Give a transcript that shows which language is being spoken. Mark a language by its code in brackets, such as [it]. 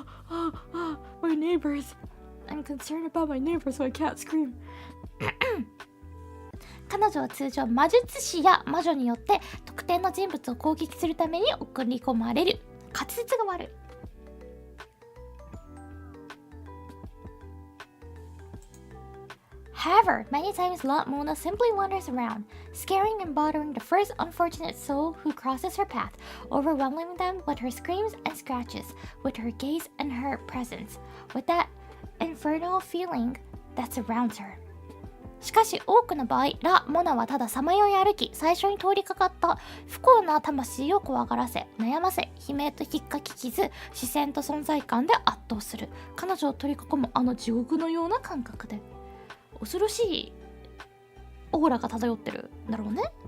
[en] My neighbors. I'm concerned about my neighbors, so I can't scream. [ja] 彼女は通常魔術師や魔女によって特定の人物を攻撃するために送り込まれる。滑舌が悪い。 [en] However, many times La Mona simply wanders around, scaring and bothering the first unfortunate soul who crosses her path, overwhelming them with her screams and scratches, with her gaze and her presence, with that infernal feeling that surrounds her. [ja] しかし多くの場合、ラ・モナはたださまよい歩き、最初に通りかかった不幸な魂を怖がらせ、悩ませ、悲鳴と引っかき傷、視線と存在感で圧倒する。彼女を取り囲むあの地獄のような感覚で。恐ろしいオーラが漂ってるんだろうね。